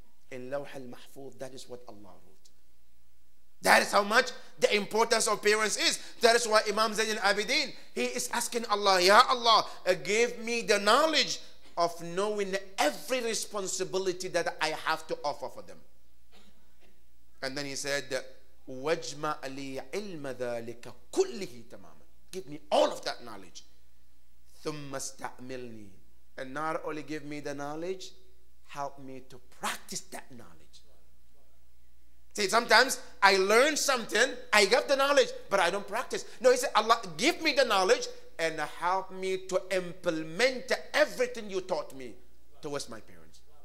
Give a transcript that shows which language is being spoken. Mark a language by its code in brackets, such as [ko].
[en] In Lawh al-Mahfuz, that is what Allah wrote. That is how much the importance of parents is. That is why Imam Zayn al-Abidin, he is asking Allah, Ya Allah, give me the knowledge of knowing every responsibility that I have to offer for them. And then he said, [ar] وَاجْمَعْ لِي عِلْمَ ذَلِكَ كُلِّهِ تَمَامًا. [en] Give me all of that knowledge. [ar] ثُمَّ اسْتَعْمِلْنِي. [en] And not only give me the knowledge, help me to practice that knowledge. See, sometimes I learn something, I get the knowledge, but I don't practice. No, he said, Allah, give me the knowledge and help me to implement everything you taught me towards my parents.